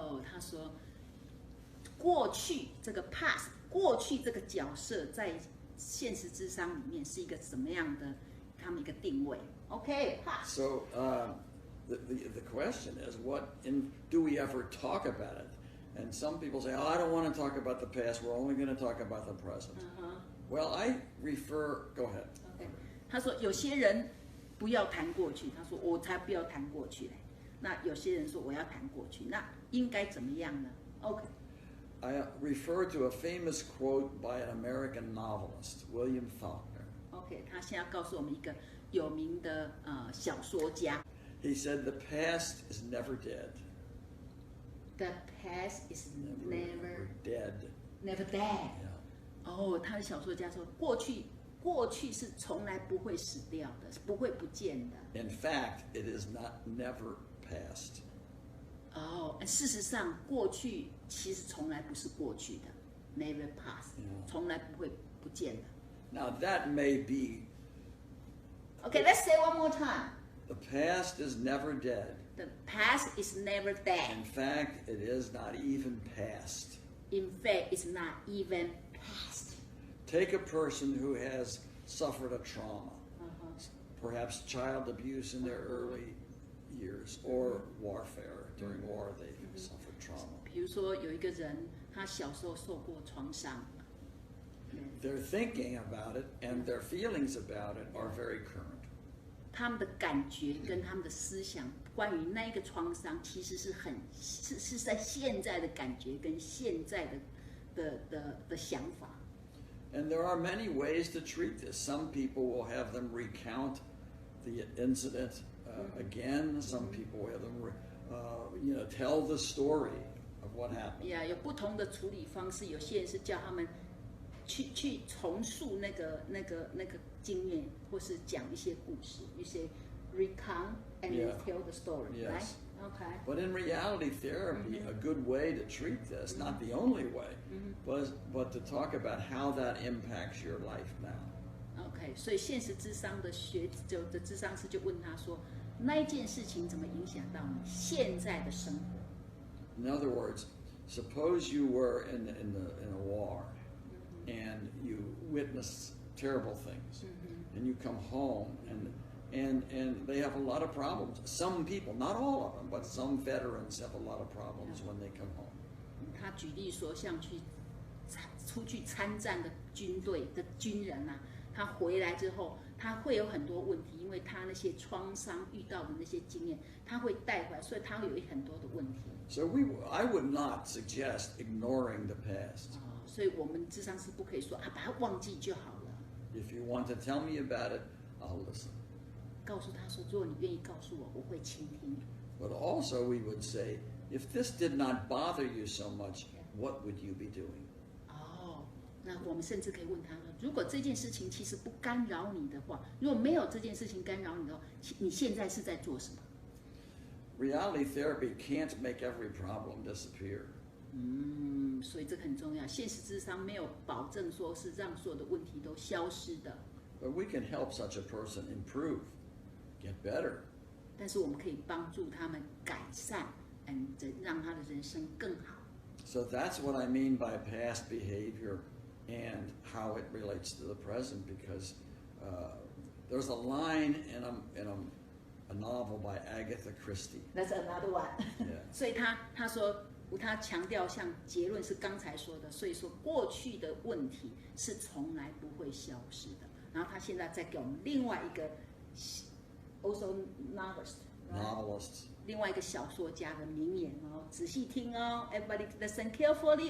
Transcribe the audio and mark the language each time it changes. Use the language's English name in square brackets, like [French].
[Chinese] 他说过去这个 past 过去这个角色在现实諮商里面是一个什么样的他们一个定位 ？ [English] Okay, past. So the question is, do we ever talk about it? And some people say, I don't want to talk about the past. We're only going to talk about the present. Well, go ahead. Okay. [Chinese] 他说有些人不要谈过去，他说我才不要谈过去嘞。那有些人说我要谈过去，那应该怎么样呢 ？Okay. [English] I refer to a famous quote by an American novelist, William Faulkner. [Chinese] Okay, 他现在要告诉我们一个有名的小说家。 [English] He said, "The past is never dead." The past is never dead. Never dead. [Chinese] 他的小说家说，过去过去是从来不会死掉的，是不会不见的。 [English] In fact, it is never past. [Chinese] 事实上，过去其实从来不是过去的 ， [English] never past， [Chinese] 从来不会不见的。 [English] Now that may be. Okay, let's say one more time. The past is never dead. The past is never dead. In fact, it is not even past. In fact, it's not even past. Take a person who has suffered a trauma, perhaps child abuse in their early years, or warfare. During war, they suffered trauma. [Chinese] 比如说，有一个人，他小时候受过创伤。 [English] Their thinking about it and their feelings about it are very current. [Chinese] 他们的感觉跟他们的思想，关于那一个创伤，其实是在现在的感觉跟现在的想法。 [English] And there are many ways to treat this. Some people will have them recount the incident again. Some people will have them, tell the story of what happened. [Chinese] 有不同的处理方式。有些人是叫他们去重述那个经验，或是讲一些故事。 [English] You say recount and tell the story, yes. right? Okay. But in reality therapy, a good way to treat this, not the only way, but to talk about how that impacts your life now. [Chinese] OK， 所以现实諮商的諮商師就問他說，那一件事情怎麼影響到你現在的生活 [English] In other words, suppose you were in a war, and you witnessed terrible things, and you come home and they have a lot of problems. Some people, not all of them, but some veterans have a lot of problems when they come home. [Chinese] 他舉例說，像出去參戰的軍隊的軍人啊，他回來之後，他會有很多問題，因為他那些創傷遇到的那些經驗，他會帶回來，所以他會有很多的問題。 [English] So I would not suggest ignoring the past. [Chinese] 所以我們諮商師不可以說啊，把它忘記就好了。 [English] If you want to tell me about it, I'll listen. [Chinese] 告訴他說，如果你願意告訴我，我會傾聽。 [English] But also we would say, if this did not bother you so much, what would you be doing? [Chinese] 那我們甚至可以問他說，如果這件事情其實不干擾你的話，如果沒有這件事情干擾你的話，你現在是在做什麼？ [English] Reality therapy can't make every problem disappear. [Chinese] 所以這個很重要。現實諮商沒有保證說是讓所有的問題都消失的。 [English] But we can help such a person improve, get better. [Chinese] 但是我們可以幫助他們改善，讓他的人生更好。 [English] So that's what I mean by past behavior and how it relates to the present, because there's a line in a novel by Agatha Christie. That's another one. Yeah. [Chinese] 所以他說，他強調像結論是剛才說的，所以說過去的問題是從來不會消失的。然後他現在再給我們另外一個 [English] also novelist， [Chinese] 另外一個小說家的名言哦，仔細聽哦 ， [English] everybody listen carefully.